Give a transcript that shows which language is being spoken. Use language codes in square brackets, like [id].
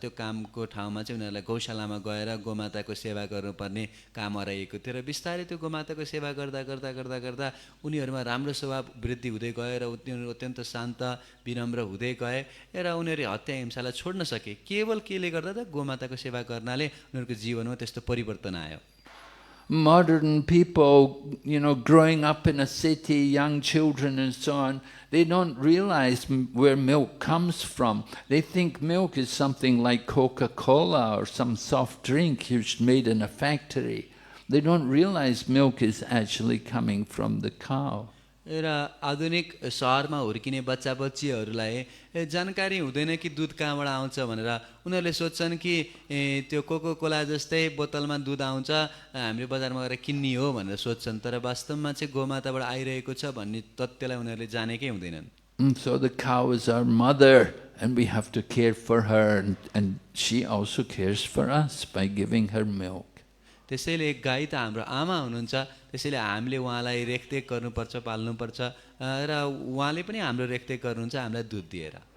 [ne] त्यो कामको ठाउँमा चाहिँ उनीहरूलाई गौशालामा गएर गोमाताको सेवा गर्नुपर्ने काम हराइएको थियो र बिस्तारै त्यो गोमाताको सेवा गर्दा गर्दा गर्दा गर्दा उनीहरूमा राम्रो स्वभाव वृद्धि हुँदै गयो र उनीहरू अत्यन्त शान्त विनम्र हुँदै गए र उनीहरूले हत्या हिंसालाई छोड्न सके। केवल केले गर्दा त गोमाताको सेवा गर्नाले उनीहरूको जीवनमा त्यस्तो परिवर्तन आयो। [en] Modern people, growing up in a city, young children and so on, they don't realize where milk comes from. They think milk is something like Coca-Cola or some soft drink made in a factory. They don't realize milk is actually coming from the cow. [ne] र आधुनिक सहरमा हुर्किने बच्चा बच्चीहरूलाई जानकारी हुँदैन कि दुध कहाँबाट आउँछ भनेर। उनीहरूले सोच्छन् कि त्यो कोको कोला जस्तै बोतलमा दुध आउँछ, हामीले बजारमा गएर किन्ने हो भनेर सोच्छन्। तर वास्तवमा चाहिँ गोमाताबाट आइरहेको छ भन्ने तथ्यलाई उनीहरूले जानेकै हुँदैनन्। [en] So the cow is our mother and we have to care for her, and she also cares for us by giving her milk. [ne] त्यसैले गाई त हाम्रो आमा हुनुहुन्छ, त्यसैले हामीले उहाँलाई रेखदेख गर्नुपर्छ, पाल्नुपर्छ र उहाँले पनि हाम्रो रेखदेख गर्नुहुन्छ हामीलाई दुध दिएर।